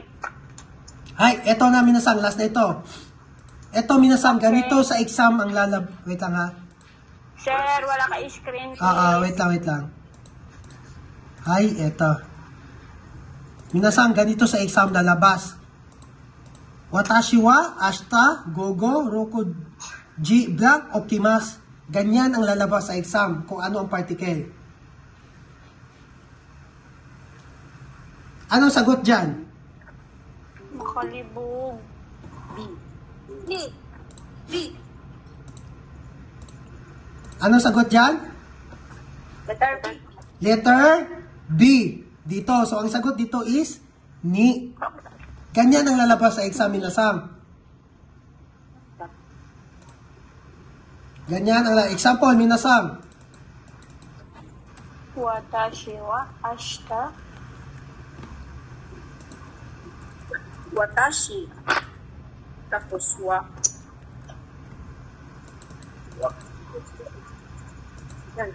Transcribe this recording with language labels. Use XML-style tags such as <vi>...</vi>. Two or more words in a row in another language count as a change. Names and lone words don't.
<tl>Hai, eto na minasang, last na ito. Eto minasang, ganito sa exam ang wait lang ha. Sir, wala ka screen please. Wait lang. Hai, eto. Minasang, ganito sa exam lalabas.</tl> <ja>私は明日午後六時 blank okimasu.</ja> <tl>Ganyan ang lalabas sa exam kung ano ang particle. Anong sagot dyan? Makalibog. Anong sagot dyan? letter B. Letter B. Dito. So, ang sagot dito is ni. Ganyan ang lalabas sa exam minasang. Ganyan ang example minasang.</tl> <ja>私は明日. Watashi.</ja> <tl>Tapos wa. Yan.</tl>